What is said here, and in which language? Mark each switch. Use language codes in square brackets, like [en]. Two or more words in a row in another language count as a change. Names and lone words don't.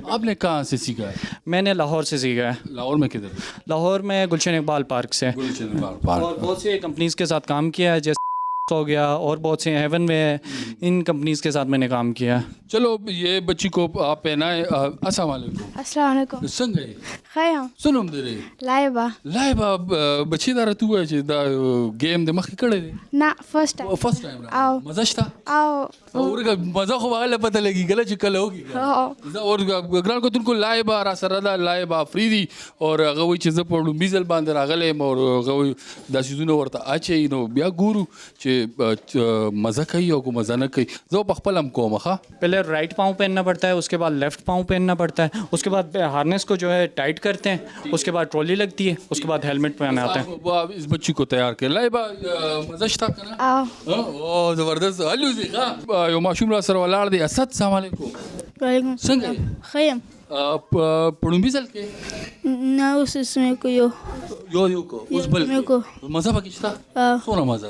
[ur] آپ نے کہاں سے سیکھا ہے میں نے لاہور سے سیکھا ہے لاہور میں کدھر لاہور میں گلشن اقبال پارک سے اور بہت سی کمپنیز کے ساتھ کام کیا ہے جیسے ہو گیا اور بہت سے ہیون میں ان کمپنیز کے ساتھ میں نے کام کیا چلو یہ بچی کو آپ پہنائیں [ar] السلام علیکم السلام علیکم [ps] څنګه خیم سنوم درې لایبا بچی دا راته وایي چې دا گیم د مخکې کړی دی نه فرست ټایم مزه شته او ورګه مزه خو هغه پته لګي ګله چې کله وږي زه اور ګران کتونکو لایبا را سره دا لایبا افریدي اور هغه وایي چې زه په لومبي ځل باندې راغلی یم اور هغه وایي دا څیزونه ورته اچوي نو بیا ګورو چې مزه کوي او مزه نه کوي زه په خپل هم کوم ښه [ur] پہلے رائٹ پاؤں پہننا پڑتا ہے اس کے بعد لیفٹ پاؤں پہننا پڑتا ہے اس کے بعد ہارنس کو جو ہے ٹائٹ کرتے ہیں اس کے بعد ٹرالی لگتی ہے اس کے بعد ہیلمٹ پہنا آتا ہے اس بچی کو [ps] تیار کړ لایبا مزه شته کنه او زبردست الوزي ښه یو ماشوم را سره ولاړ دی اسد [ar] السلام علیکم وعلیکم [ps] څنګه خیم په لومبي ځل کې نه اوس اسمه کو یو کو اوس بل مزه پکې شته څونه مزه